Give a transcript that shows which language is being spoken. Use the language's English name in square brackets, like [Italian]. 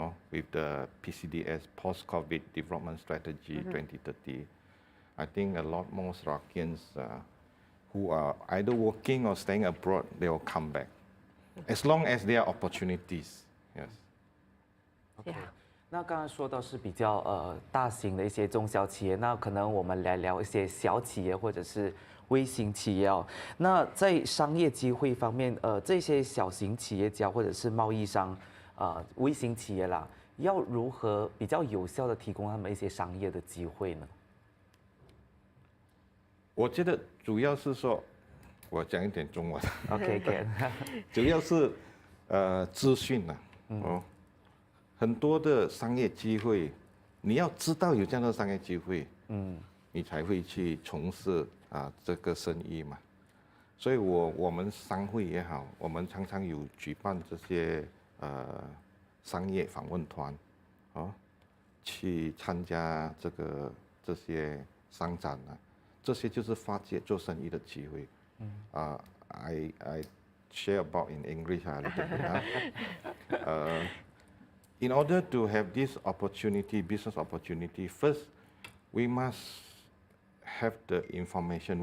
[English] With the PCDS, Post-COVID Development Strategy 2030. I think a lot more Sarawakians who are either working or staying abroad, they will come back. As long as there are opportunities, yes. Okay. [Chinese] 那刚刚说到是比较大型的一些中小企业，那可能我们来聊一些小企业或者是微型企业哦。那在商业机会方面，这些小型企业家或者是贸易商，微型企业啦，要如何比较有效的提供他们一些商业的机会呢？我觉得主要是说，我讲一点中文。 OK，主要是资讯呐，很多的商业机会，你要知道有这样的商业机会，你才会去从事这个生意嘛。所以我们商会也好，我们常常有举办这些商业访问团，去参加这些商展啊，这些就是发掘做生意的机会。 [English] I share about in English a little bit. In order to have this opportunity, business opportunity, first we must have the information.